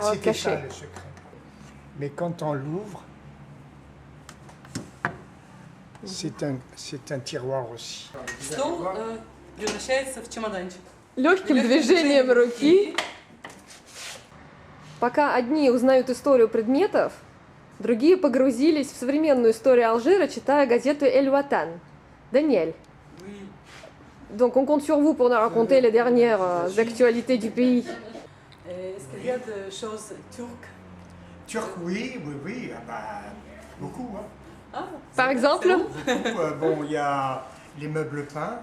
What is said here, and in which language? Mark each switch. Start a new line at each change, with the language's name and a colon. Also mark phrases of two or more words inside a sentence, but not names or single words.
French: C'était ça caché. le secret. Mais quand on l'ouvre, c'est un tiroir aussi.
Russian: Стол превращается в чемоданчик. Легким движением руки. Пока одни узнают историю предметов, другие погрузились в современную историю Алжира, читая газету «Эль Ватан».
French: Daniel, Oui. donc on compte sur vous pour nous raconter les dernières actualités du pays. Est-ce qu'il y a des choses turques? Turc, oui, oui, oui, ah bah, beaucoup. Hein. Ah, Par exemple, Beaucoup, bon, il y a les meubles peints.